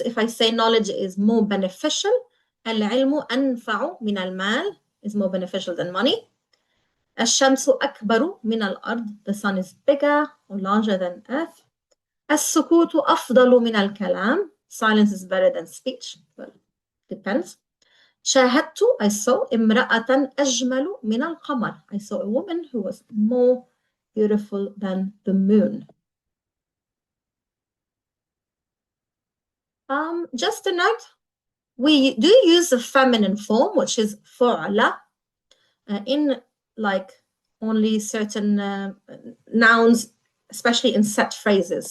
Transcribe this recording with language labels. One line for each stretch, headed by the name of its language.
English: If I say knowledge is more beneficial,
Arabic: العلم أنفع من المال
English: is more beneficial than money.
Arabic: الشمس أكبر من الأرض,
English: the sun is bigger or larger than earth.
Arabic: السكوت أفضل من الكلام,
English: silence is better than speech. Well, depends.
Arabic: شاهدت,
English: I saw,
Arabic: امرأة أجمل من القمر.
English: I saw a woman who was more beautiful than the moon. Just a note, we do use the feminine form, which is فعل, in like only certain nouns, especially in set phrases.